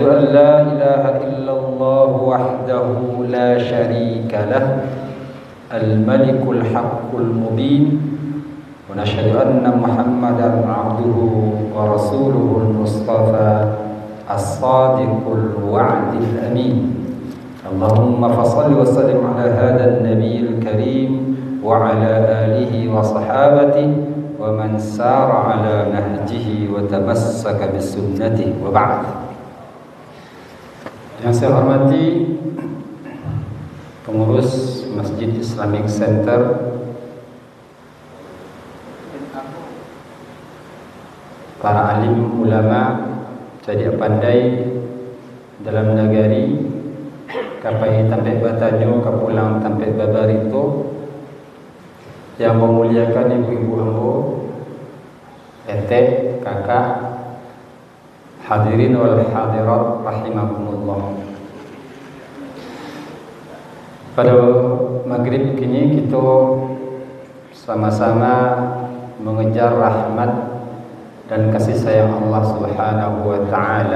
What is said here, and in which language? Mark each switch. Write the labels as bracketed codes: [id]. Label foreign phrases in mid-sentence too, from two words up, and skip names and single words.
[ar] أن لا إله إلا الله وحده لا شريك له الملك الحق المبين ونشهد أن محمدا عبده ورسوله المصطفى الصادق الوعد الأمين اللهم فصل وسلم على هذا النبي الكريم وعلى آله وصحابته ومن سار على نهجه وتمسك بسنته وبعد. [id] Yang saya hormati pengurus Masjid Islamic Center, [min] para alim ulama jadi pandai dalam negeri kapai tampe batanyo kapulang tampe babarito, [id] yang memuliakan ibu-ibu ambo, ete, kakak, [ar] hadirin wal hadirat rahimakumullah. [id] Pada maghrib kini kita sama-sama mengejar rahmat dan kasih sayang Allah [ar] Subhanahu wa taala.